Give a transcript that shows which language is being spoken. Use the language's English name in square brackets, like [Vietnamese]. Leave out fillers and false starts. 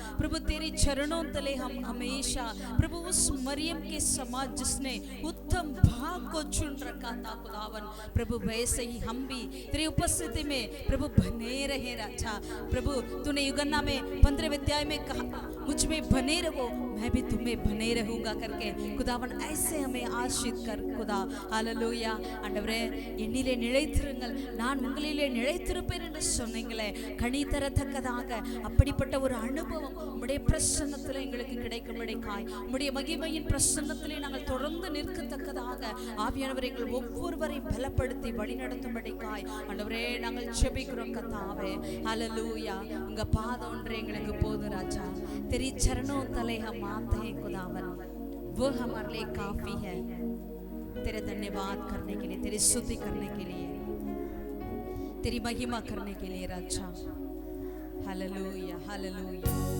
[Hindi] प्रभु तेरे चरणों तले हम हमेशा प्रभु उस मरियम के समाज जिसने उत्तम भाग को चुन रखा था खुदावन, प्रभु वैसे ही हम भी तेरी उपस्थिति में प्रभु बने रहे राजा। प्रभु तूने यूहन्ना में 15वें अध्याय में कहा मुझ में बने रहो मैं भी तुम्हें बने रहूंगा करके खुदावन ऐसे हमें आशीष कर खुदा। [Tamil] हालेलुया ஆண்டவரே, என்னிலே நிலைத்திருங்கள் நான் உங்களிலே நிலைத்திருப்பேன் என்று சொன்னீங்களே, கனி தரத்தக்கதாக அப்படிப்பட்ட ஒரு அனுபவம் உம்முடைய பிரசன்னத்தில் எங்களுக்கு கிடைக்கும்படிக்காய், உம்முடைய மகிமையின் பிரசன்னத்திலே நாங்கள் தொடர்ந்து நிற்கத்தக்கதாக ஆவியானவர் எங்கள் ஒவ்வொருவரையும் பலப்படுத்தி வழிநடத்தும்படிக்காய் ஆண்டவரே நாங்கள் ஜெபிக்கிறோம் கர்த்தாவே। [Hindi] हालेलुया। [Tamil] உங்க பாதம் ஒன்றே எங்களுக்கு போதும் ராஜா। [Hindi] तेरी चरणों तले हम आते हैं खुदावन, वो हमारे लिए काफी है। तेरे धन्यवाद करने के लिए, तेरी स्तुति करने के लिए, तेरी महिमा करने के लिए राजा। Hallelujah hallelujah.